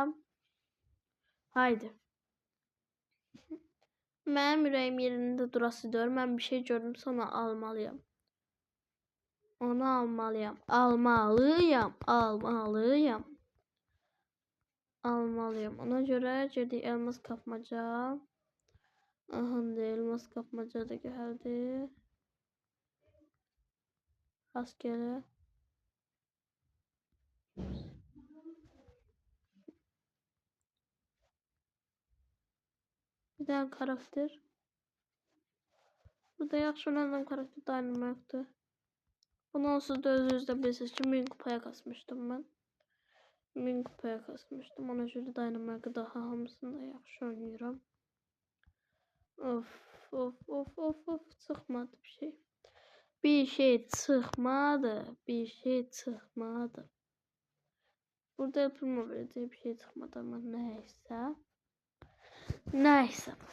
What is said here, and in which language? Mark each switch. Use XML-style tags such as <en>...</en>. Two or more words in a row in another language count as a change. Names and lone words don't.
<az>Haydi. Mənim ürəyim yerində durası deyir. Mən bir şey gördüm, sonra almalıyam. Onu almalıyam. Almalıyam.</az> <tr>Ona göre girdik elmas kapmaca. Aha, elmas kapmaca da geldi. Askere. Bir tane karakter.</tr> <az>Burada yaxşı olan karakter Dynamite'dı. Bunu onsuz da özünüzdə bilirsiniz ki, 1000 kupaya kasmışdım ben. 1000 kupaya kasmışdım. Ona göre Dynamite'ı daha hamısında yaxşı oynayıram. Of, çıxmadı bir şey. Bir şey çıxmadı. Burada yapılma verəcək bir şey çıxmadı</az> <tr>ama neyse.</tr>